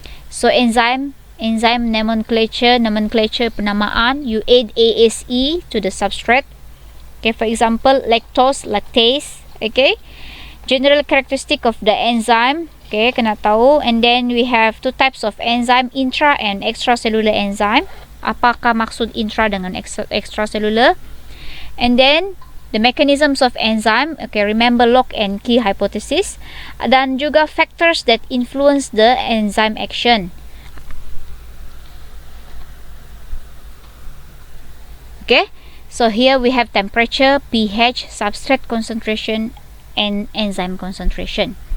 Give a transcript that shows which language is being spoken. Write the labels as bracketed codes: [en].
[en] So enzyme nomenclature penamaan, you add ase to the substrate. Okay, for example, lactose, lactase. Okay, general characteristic of the enzyme, okay, kena tahu. And then we have two types of enzyme, intra and extracellular enzyme. [ms] Apakah maksud intra dengan extracellular? [en] And then the mechanisms of enzyme, okay, remember lock and key hypothesis. [ms] Dan juga [en] factors that influence the enzyme action. Okay, so here we have temperature, pH, substrate concentration, and enzyme concentration.